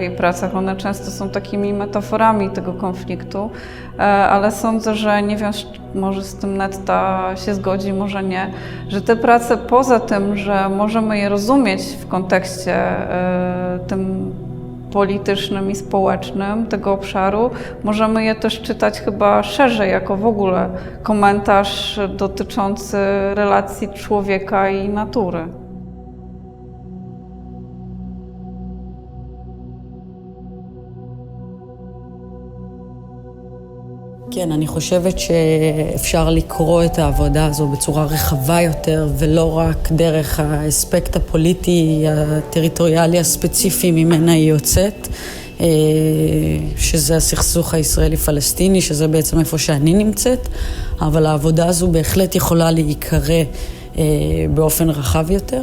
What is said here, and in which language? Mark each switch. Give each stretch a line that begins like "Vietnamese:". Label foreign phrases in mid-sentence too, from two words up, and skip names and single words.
Polish: jej pracach, one często są takimi metaforami tego konfliktu, ale sądzę, że nie wiem, może z tym Netta się zgodzi, może nie, że te prace poza tym, że możemy je rozumieć w kontekście tym politycznym i społecznym tego obszaru, możemy je też czytać chyba szerzej, jako w ogóle komentarz dotyczący relacji człowieka i natury.
Hebrew: כן, אני חושבת שאפשר לקרוא את העבודה הזו בצורה רחבה יותר, ולא רק דרך האספקט הפוליטי, הטריטוריאלי הספציפי ממנה היא יוצאת, שזה הסכסוך הישראלי-פלסטיני, שזה בעצם איפה שאני נמצאת, אבל העבודה הזו בהחלט יכולה להיקרא באופן רחב יותר.